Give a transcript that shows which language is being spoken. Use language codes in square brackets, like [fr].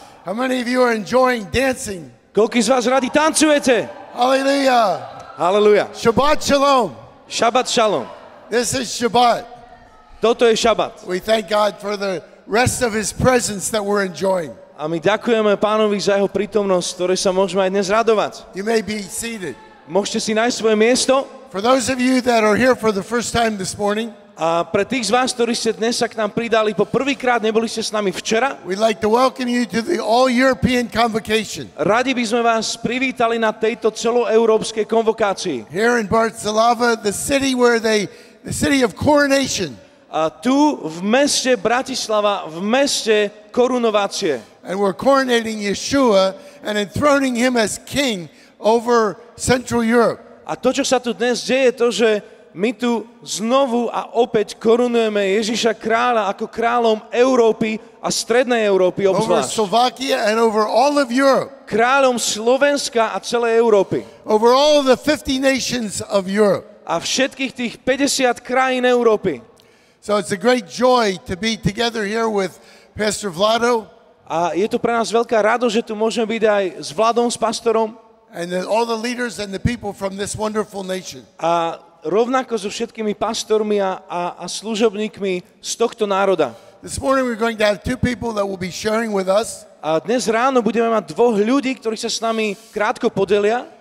[en] How many of you are enjoying dancing? [sk] Koľký z vás radi tancujete? [en] Hallelujah. [sk] Halleluja. [he] Shabbat shalom. Šabat šalom. [en] This is Shabbat. [sk] Toto je šabat. [en] We thank God for the rest of His presence that we're enjoying. [sk] A my ďakujeme Pánovi za jeho prítomnosť, ktoré sa môžeme aj dnes radovať. [en] You may be seated. [sk] Môžete si nájsť svoje miesto. [en] For those of you that are here for the first time this morning, [sk] A pre tých z vás, ktorí ste dnes sa k nám pridali po prvýkrát, neboli ste s nami včera, [en] we'd like to welcome you to the All-European Convocation [sk] radi by sme vás privítali na tejto celoeurópskej konvokácii. [en] here in Bratislava, the city of coronation. [sk] A tu v meste Bratislava, v meste korunovácie. [en] And we're coronating Yeshua and enthroning him as king over Central Europe. [sk] A to, čo sa tu dnes deje, je to, že my tu znovu a opäť korunujeme Ježiša kráľa ako kráľom Európy a Strednej Európy [en] Over [sk] obzvlášť. [en] Slovakia and over all of Europe. [sk] Kráľom Slovenska a celej Európy. [en] Over all of the 50 nations of Europe. [sk] A všetkých tých 50 krajín Európy. [en] So it's a great joy to be together here with Pastor Vlado [sk] A je to pre nás veľká radosť, že tu môžeme byť aj s Vladom, s pastorom [en] and all the leaders and the people from this wonderful nation. [sk] a rovnako so všetkými pastormi a služobníkmi z tohto národa. [en] This morning we're going to have two people that will be sharing with us. [sk] A dnes ráno budeme mať dvoch ľudí, ktorí sa s nami krátko podelia.